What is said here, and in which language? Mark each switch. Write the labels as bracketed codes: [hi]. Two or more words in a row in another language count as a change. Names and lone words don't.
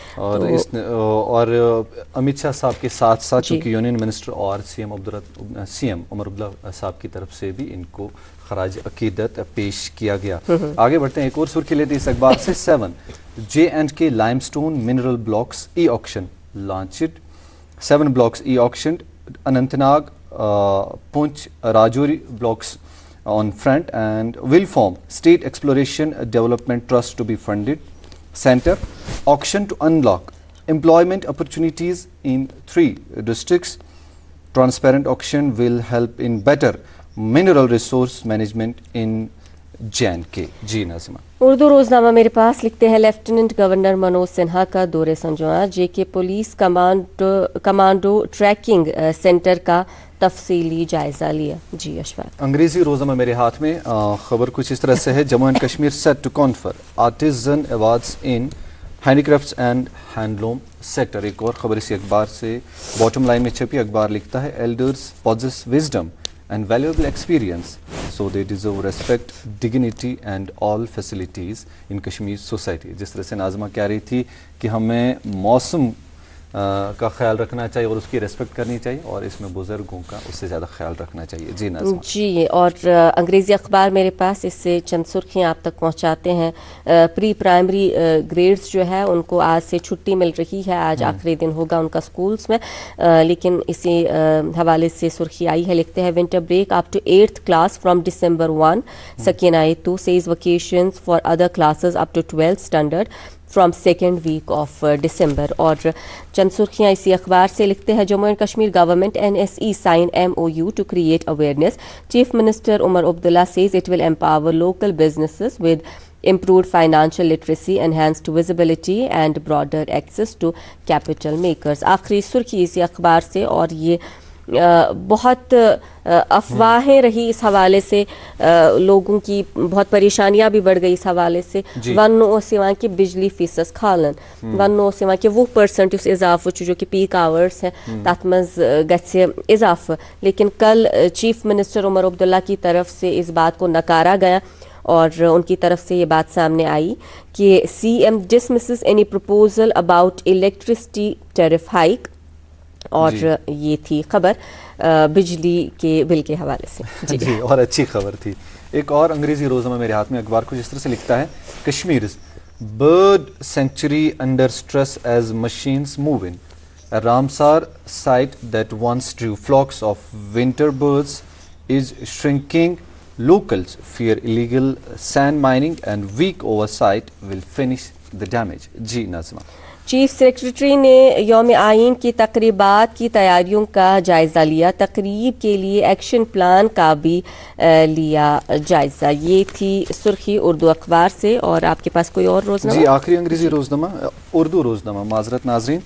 [ur] اور امت شاہ صاحب کے ساتھ ساتھ چونکہ [en] union minister [ur] اور سی ایم عمر عبداللہ صاحب کی طرف سے بھی ان کو خراج عقیدت پیش کیا گیا. آگے بڑھتے ہیں, ایک اور سرخی لیتے اس اخبار سے. [en] 7 J&K limestone mineral blocks e-auction launched. 7 blocks e-auctioned. Anantnag, Poonch, Rajouri blocks on front, and will form State Exploration Development Trust to be funded. Center, auction to unlock employment opportunities in 3 districts. Transparent auction will help in better mineral resource management in J&K. [ur] جی ناظمہ. اردو روزنامہ میرے پاس لکھتے ہیں لیفٹیننٹ گورنر منوج سنہا کا دور سنجوان, جے کے پولیس کمانڈو ٹریکنگ سینٹر کا تفصیلی جائزہ لیا. جی اشفاق. انگریزی روزنامہ میرے ہاتھ میں, خبر کچھ اس طرح سے ہے. [en] Jammu and Kashmir set to confer artisan awards in handicrafts and handloom sector. [ur] ایک اور خبر اسی اخبار سے [en] bottom line [ur] میں چھپی. اخبار لکھتا ہے [en] Elders possess wisdom and valuable experience, so they deserve respect, dignity and all facilities in Kashmir society. [ur] جس طرح سے ناظمہ کہہ رہی تھی کہ ہمیں موسم کا خیال رکھنا چاہیے اور اس کی ریسپیکٹ کرنی چاہیے, اور اس میں بزرگوں کا اس سے زیادہ خیال رکھنا چاہیے. جی ناظمہ. جی, اور انگریزی اخبار میرے پاس اس سے چند سرخیاں آپ تک پہنچاتے ہیں. [en] pre-primary grades [ur] جو ہے ان کو آج سے چھٹی مل رہی ہے. آج آخری دن ہوگا ان کا اسکولس میں, لیکن اسی حوالے سے سرخی آئی ہے. لکھتے ہیں [en] winter break up to 8th class from December 1. Sakina Etu says vacations for other classes up to 12th standard from second week of December. [ur] اور چند سرخیاں اسی اخبار سے لکھتے ہیں [en] Jammu and Kashmir government NSE sign MOU to create awareness. Chief Minister Umar Abdullah says it will empower local businesses with improved financial literacy, enhanced visibility and broader access to capital makers. [ur] آخری سرخی اسی اخبار سے, اور یہ بہت افواہیں رہی اس حوالے سے, لوگوں کی بہت پریشانیاں بھی بڑھ گئی اس حوالے سے. [ks] ون سوان کہ بجلی فیسس کھالن, ون سوان کہ 20% اس اضافہ جو کہ پیک آورس ہیں تات مز گژھِ اضافہ, [ur] لیکن کل چیف منسٹر عمر عبداللہ کی طرف سے اس بات کو نکارا گیا, اور ان کی طرف سے یہ بات سامنے آئی کہ [en] CM dismisses any proposal about electricity tariff hike. [ur] اور یہ تھی خبر بجلی کے بل کے حوالے سے. جی, اور اچھی خبر تھی. ایک اور انگریزی روزنامہ میرے ہاتھ میں, اخبار کچھ اس طرح سے لکھتا ہے [en] Kashmir's bird sanctuary under stress as machines move in. Ramsar site that once drew flocks of winter birds is shrinking. Locals fear illegal sand mining and weak oversight will finish the damage. [ur] جی ناظمہ. [en] Chief Secretary [ur] نے یوم آئین کی تقریبات کی تیاریوں کا جائزہ لیا، تقریب کے لیے [en] action plan [ur] کا بھی لیا جائزہ. یہ تھی سرخی اردو اخبار سے۔ اور آپ کے پاس کوئی اور روزنامہ? جی، آخری انگریزی روزنامہ، اردو روزنامہ، معذرت ناظرین.